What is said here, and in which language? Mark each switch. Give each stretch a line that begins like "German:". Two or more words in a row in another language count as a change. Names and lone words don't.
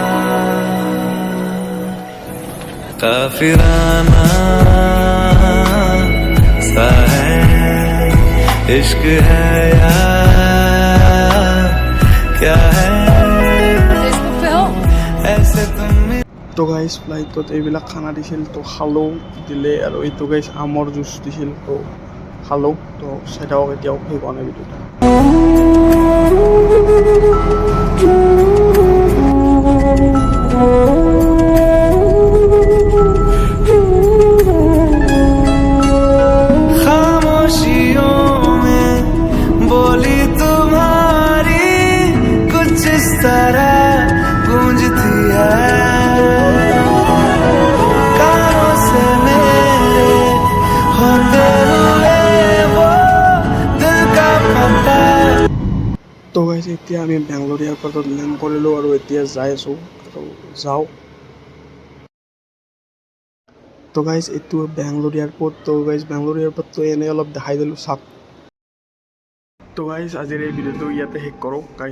Hindi: काफिराना सा है इश्क है या क्या है फेसबुक पे हो? ऐसे तुम।
Assamese: তো গাইজ ফ্লাইটত এইবিলাক খানা দিছিল তো খালোঁ দিলে আৰু এইটো গাইজ আমৰ জুচ দিছিল তো খালোঁ তো চাই থাকক এতিয়াও সেই পোৱা নাই ভিডিঅ'টো।
Hindi: खामोशियों में बोली तुम्हारी कुछ इस तरह गूंजती है कानों से मेरे होते हुए वो दिल का पता।
Assamese: তো গাইজ এতিয়া আমি বেংগলোৰ এয়াৰপৰ্টত লেণ্ড কৰিলোঁ আৰু এতিয়া যাই আছোঁ তো যাওঁ। তো গাইজ এইটো বেংগলোৰ এয়াৰপৰ্ট তো গাইজ বেংগলোৰ এয়াৰপৰ্টটো এনেই অলপ দেখাই দিলোঁ চাওক। তো গাইজ আজিৰ এই ভিডিঅ'টো ইয়াতে শেষ কৰোঁ গাইজ।